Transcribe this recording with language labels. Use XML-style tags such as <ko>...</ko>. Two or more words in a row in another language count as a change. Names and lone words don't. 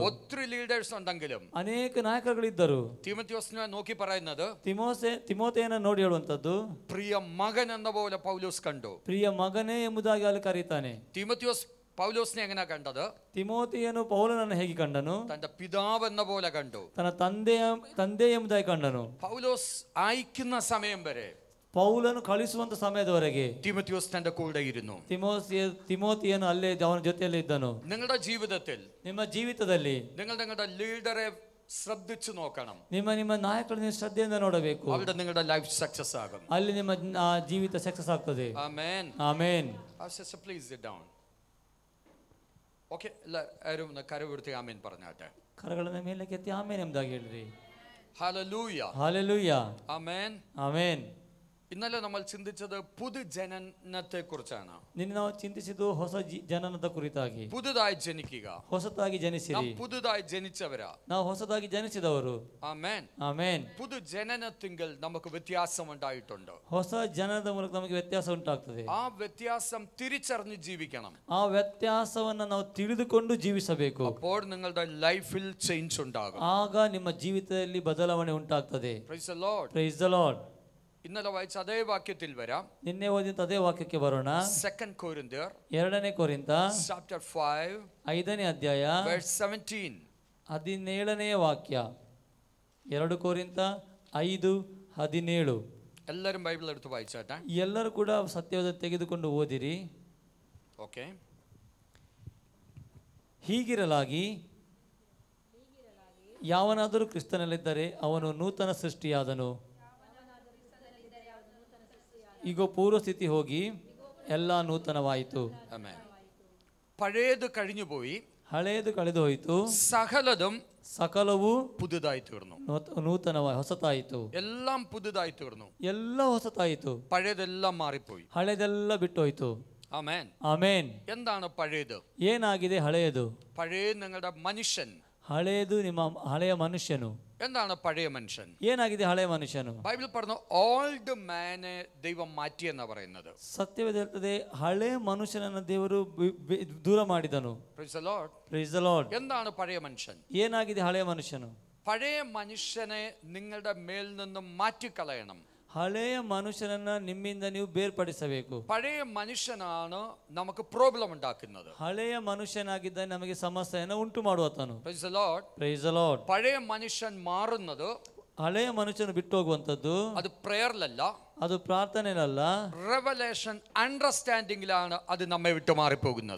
<ml>ഒത്തിരി ലീഡേഴ്സ് ഉണ്ടെങ്കിലും</ml> <kn>ಅನೇಕ ನಾಯಕರುಗಳಿದ್ದರು.</kn> <ml>തീമോഥെയോസിനെ നോക്കി പറയുന്നത്,</ml> <kn>ತಿಮೋತೆಯನ್ನು ನೋಡಿ ಹೇಳುವಂತದ್ದು,</kn> <ml>പ്രിയ മകൻ എന്ന പോലെ പൗലോസ് കണ്ടു.</ml> <kn>ಪ್ರಿಯ ಮಗನೇ ಎಂಬುದಾಗಿ ಅಲ್ಲಿ ಕರೀತಾನೆ.</kn> <ml>തീമോഥെയോസ് പൗലോസിനെ എങ്ങനെ കണ്ടത്?</ml> <kn>ತಿಮೋತಿಯನು ಪೌಲನನ್ನು ಹೇಗೆ ಕಂಡನು?</kn> <ml>തന്റെ പിതാവ് എന്ന പോലെ കണ്ടു.</ml> <kn>ತನ್ನ ತಂದೆ ಎಂಬುದಾಗಿ ಕಂಡನು.</kn> <ml>പൗലോസ് അയക്കുന്ന സമയം വരെ,</ml> <kn>ಪೌಲನು ಕಳಿಸುವಂತ ಸಮಯದವರೆಗೆ</kn> <ml>തീമോഥെയോസ് തന്റെ കൂടെ ഇരുന്നു.</ml> <kn>ತಿಮೋತಿಯನು ಅಲ್ಲೇ ಅವನ ಜೊತೆಯಲ್ಲಿ ಇದ್ದನು.</kn> <ml>നിങ്ങളുടെ ജീവിതത്തിൽ,</ml> <kn>ನಿಮ್ಮ ಜೀವಿತದಲ್ಲಿ</kn> <ml>നിങ്ങളുടെ ലീഡറെ ശ്രദ്ധിച്ചു നോക്കണം.</ml> <kn>ನಿಮ್ಮ ನಾಯಕರನ್ನು ಶ್ರದ್ಧೆಯಿಂದ ನೋಡಬೇಕು.</kn> <ml>അവിടെ നിങ്ങളുടെ</ml> <en>life success</en> <ml>ആകും.</ml> <kn>ಅಲ್ಲಿ ನಿಮ್ಮ ಜೀವಿತ ಸಕ್ಸಸ್ ಆಗ್ತದೆ.</kn> <ml>ആമേൻ.</ml> <kn>ಆಮೇನ್.</kn> <en>Please sit down.</en> <ml>ഓക്കേ, എല്ലാവരും ഒന്ന് കരവിടുത്തി ആമേൻ പറഞ്ഞാട്ടെ.</ml> <kn>ಕರಗಳನ್ನು ಮೇಲಕ್ಕೆ ಎತ್ತಿ ಆಮೇನ್ ಎಂಬುದಾಗಿ ಹೇಳ್ರಿ.</kn> <ml>ഹല്ലേലൂയ.</ml> <kn>ಹಲ್ಲೆಲೂಯ.</kn> <ml>ആമേൻ.</ml> <kn>ಆಮೇನ್.</kn> <ml>ഇന്നലെ നമ്മൾ ചിന്തിച്ചത് പുതുജനനത്തെ കുറിച്ചാണ്.</ml> <kn>ನಿನ್ನೆ ನಾವು ಚಿಂತಿಸಿದ್ದು ಹೊಸ ಜನನದ ಕುರಿತಾಗಿ.</kn> <ml>പുതുതായി ജനിക്കുക.</ml> <kn>ಹೊಸದಾಗಿ ಜನಿಸಿರಿ.</kn> <ml>പുതുതായി ജനിച്ചവരാ.</ml> <kn>ನಾವು ಹೊಸದಾಗಿ ಜನಿಸಿದವರು.</kn> <ml>ആമേൻ.</ml> <kn>ಆಮೇನ್.</kn> <ml>പുതുജനനത്തിങ്കിൽ നമുക്ക് വ്യത്യാസം ഉണ്ടായിട്ടുണ്ട്.</ml> <kn>ಹೊಸ ಜನನದ ಮೂಲಕ ನಮಗೆ ವ್ಯತ್ಯಾಸ ಉಂಟಾಗ್ತದೆ.</kn> <ml>ആ വ്യത്യാസം തിരിച്ചറിഞ്ഞ് ജീവിക്കണം.</ml> <kn>ಆ ವ್ಯತ್ಯಾಸವನ್ನು ನಾವು ತಿಳಿದುಕೊಂಡು ಜೀವಿಸಬೇಕು.</kn> <ml>അപ്പോൾ നിങ്ങളുടെ ലൈഫിൽ ചേഞ്ച് ഉണ്ടാകും.</ml> <kn>ಆಗ ನಿಮ್ಮ ಜೀವಿತದಲ್ಲಿ ಬದಲಾವಣೆ ಉಂಟಾಗ್ತದೆ.</kn> <en>Praise the Lord. Praise the Lord.</en> <ml>ഇന്നലെ വായിച്ച അതേ വാക്യത്തിൽ വരാം.</ml> <kn>ನಿನ್ನೆ ಓದಿದ ಅದೇ ವಾಕ್ಯಕ್ಕೆ ಬರೋಣ.</kn> <en>2 Corinthians</en> <kn>2 ಕೊರಿಂಥ</kn> <en>chapter 5</en> <kn>5ನೇ ಅಧ್ಯಾಯ</kn> <en>verse 17</en> <kn>17ನೇ ವಾಕ್ಯ. 2 ಕೊರಿಂಥ 5:17.</kn> <ml>എല്ലാവരും ബൈബിൾ എടുത്ത് വായിച്ചാട്ടെ.</ml> <kn>ಎಲ್ಲರೂ ಕೂಡ ಸತ್ಯವೇದ ತೆಗೆದುಕೊಂಡು ಓದಿರಿ. ಓಕೆ. ಹೀಗಿರಲಾಗಿ ಯಾವನಾದರೂ ಕ್ರಿಸ್ತನಲ್ಲಿದ್ದರೆ ಅವನು ನೂತನ ಸೃಷ್ಟಿಯಾದನು. ಈಗ ಪೂರ್ವ ಸ್ಥಿತಿ ಹೋಗಿ ಎಲ್ಲ ನೂತನವಾಯಿತು.</kn> <ml>പഴയത് കഴിഞ്ഞുപോയി,</ml> <kn>ಹಳೆಯದು ಕಳೆದು ಹೋಯಿತು,</kn> <ml>സകലവും പുതുതായി തീർന്നു.</ml> <kn>ನೂತನವಾಗಿ ಹೊಸತಾಯಿತು.</kn> <ml>എല്ലാം പുതുതായി തീർന്നു.</ml> <kn>ಎಲ್ಲ ಹೊಸತಾಯಿತು.</kn> <ml>പഴയതെല്ലാം മാറിപ്പോയി.</ml> <kn>ಹಳೆದೆಲ್ಲ ಬಿಟ್ಟು ಹೋಯಿತು.</kn> <ml>ആമേൻ.</ml> <kn>ಆಮೇನ್.</kn> <ml>എന്താണ് പഴയത്?</ml> <kn>ಏನಾಗಿದೆ ಹಳೆಯದು?</kn> <ml>പഴയ നിങ്ങളുടെ മനുഷ്യൻ.</ml> <kn>ಹಳೆಯದು ನಿಮ್ಮ ಹಳೆಯ ಮನುಷ್ಯನು.</kn> <ml>എന്താണ് പഴയ മനുഷ്യൻ?</ml> <kn>ಏನಾಗಿದೆ ಹಳೆಯ ಮನುಷ್ಯನು?</kn> <ml>ബൈബിൾ പറഞ്ഞു ഓൾഡ് മാനെ ദൈവം മാറ്റി എന്നാ പറയുന്നത്.</ml> <kn>ಸತ್ಯವೇದ ಹೇಳ್ತದೆ ಹಳೆಯ ಮನುಷ್ಯನನ್ನು ದೇವರು ದೂರ ಮಾಡಿದನು.</kn> <en>Praise the Lord. Praise the Lord.</en> <ml>എന്താണ് പഴയ മനുഷ്യൻ?</ml> <kn>ಏನಾಗಿದೆ ಹಳೆಯ ಮನುಷ್ಯನು?</kn> <ml>പഴയ മനുഷ്യനെ നിങ്ങളുടെ മേൽ നിന്നും മാറ്റിക്കളയണം.</ml> <kn>ಹಳೆಯ ಮನುಷ್ಯನನ್ನ ನಿಮ್ಮಿಂದ ನೀವು ಬೇರ್ಪಡಿಸಬೇಕು.</kn> <ml>പഴയ മനുഷ്യനാണ് നമുക്ക് പ്രോബ്ലം ഉണ്ടാക്കുന്നത്.</ml> <kn>ಹಳೆಯ ಮನುಷ್ಯನಾಗಿದ್ದ ನಮಗೆ ಸಮಸ್ಯೆಯನ್ನು ಉಂಟು ಮಾಡುವತನು.</kn> <en>Praise the Lord. Praise the Lord.</en> <ml>പഴയ മനുഷ്യൻ മാറുന്നത്</ml> <kn>ಹಳೆಯ ಮನುಷ್ಯನು ಬಿಟ್ಟು ಹೋಗುವಂಥದ್ದು</kn> <ml>അത് പ്രേയറിലല്ല,</ml> <kn>ಅದು ಪ್ರಾರ್ಥನೆಯಲ್ಲ,</kn> <ml>റെവലേഷൻ അണ്ടർസ്റ്റാൻഡിംഗിലാണ് അത് നമ്മെ വിട്ടു മാറിപ്പോകുന്നത്.</ml>